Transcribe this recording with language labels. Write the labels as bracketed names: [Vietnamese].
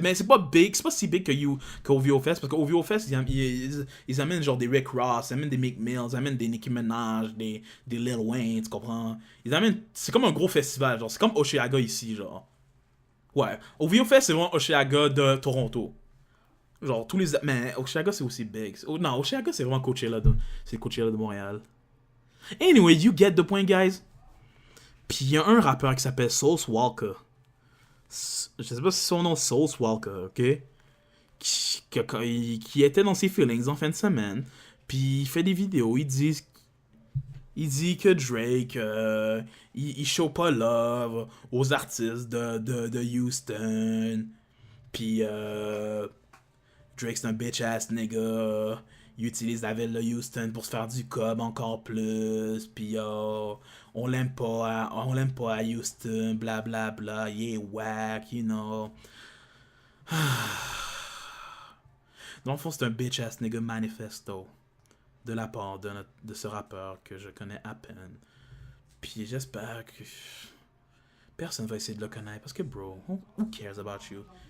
[French] Mais c'est pas big, c'est pas si big que OVO Fest, parce que OVO Fest, ils amènent genre des Rick Ross, ils amènent des Meek Mills, ils amènent des Nicki Minaj, des Lil Wayne, tu comprends? C'est comme un gros festival, genre, c'est comme Osheaga ici, genre. Ouais, OVO Fest, c'est vraiment Osheaga de Toronto. Genre, mais Osheaga, c'est aussi big. Non, Osheaga, c'est vraiment Coachella de Montréal. [English] Anyway, you get the point, guys. [French] Puis il y a un rappeur qui s'appelle Sauce Walka. Je sais pas si son nom est Sauce Walka, ok? Qui était dans ses feelings en fin de semaine. Puis il fait des vidéos. Il dit que Drake, il show pas love aux artistes de Houston. Puis Drake, c'est un bitch-ass nigga. Il utilise la ville de Houston pour se faire du cob encore plus. Puis on l'aime pas à Houston, blablabla. Bla, bla, il est whack, [English] you know. [French] Dans le fond, c'est un bitch-ass nigga manifesto de la part de ce rappeur que je connais à peine. Puis j'espère que personne va essayer de le connaître parce que, bro, [English] who cares about you?